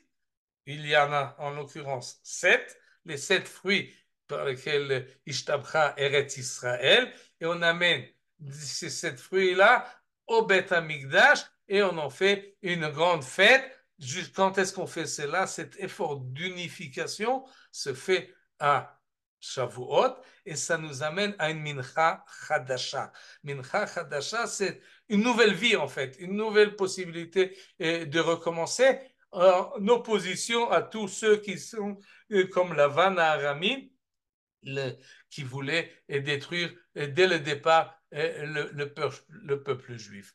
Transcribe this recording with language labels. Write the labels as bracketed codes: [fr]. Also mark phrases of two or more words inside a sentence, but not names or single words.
[fr] Il y en a en l'occurrence 7, les 7 fruits par lesquels [he] נשתבחה ארץ ישראל, [fr] et on amène ces 7 fruits-là au [he] בית המקדש [fr] et on en fait une grande fête. Quand est-ce qu'on fait cela? Cet effort d'unification se fait à Shavuot et ça nous amène à une [he] מנחה חדשה. מנחה חדשה, [fr] c'est une nouvelle vie en fait, une nouvelle possibilité de recommencer en opposition à tous ceux qui sont comme la Vanna Arami, qui voulaient détruire dès le départ le peuple juif.